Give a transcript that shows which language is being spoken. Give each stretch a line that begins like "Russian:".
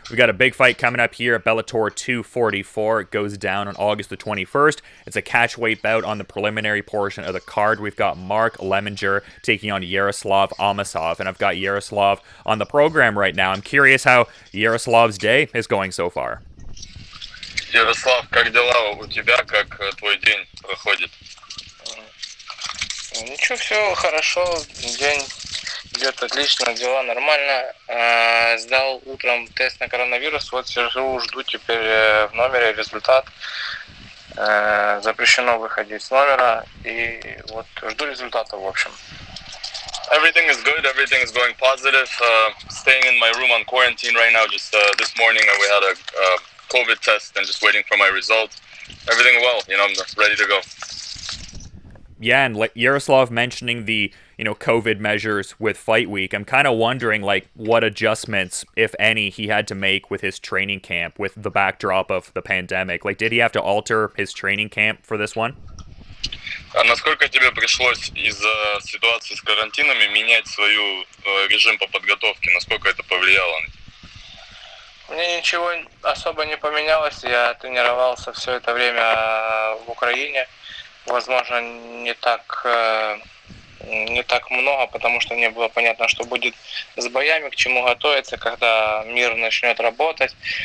English: We got a big fight coming up here at Bellator 244. It goes down on August the 21st. It's a catchweight bout on the preliminary portion of the card. We've got Mark Lemminger taking on Yaroslav Amosov, and I've got Yaroslav on the program right now. I'm curious how Yaroslav's day is going so far.
Russian: Ярослав, как дела у тебя, как твой день проходит? Ничего, все хорошо, день идет отлично, дела нормально. Сдал утром тест на коронавирус, вот сижу, жду теперь в номере результат. Запрещено выходить с номера, и вот жду результата, в общем.
English: Everything is good, everything is going positive. Staying in my room on quarantine right now. Just this morning we had a COVID test and just waiting for my result. Everything well, I'm ready to go. Yeah, and like Yaroslav mentioning the, COVID measures with Fight Week, I'm kind of wondering, what adjustments, if any, he had to make with his training camp with the backdrop of the pandemic. Did he have to alter his training camp for this one?
Russian: А насколько тебе пришлось из-за ситуации с карантинами менять свой режим по подготовке? Насколько это повлияло? Мне ничего особо не поменялось. Я тренировался все это время в Украине. Возможно, не так много, потому что не было понятно, что будет с боями, к чему готовиться, когда мир начнет работать.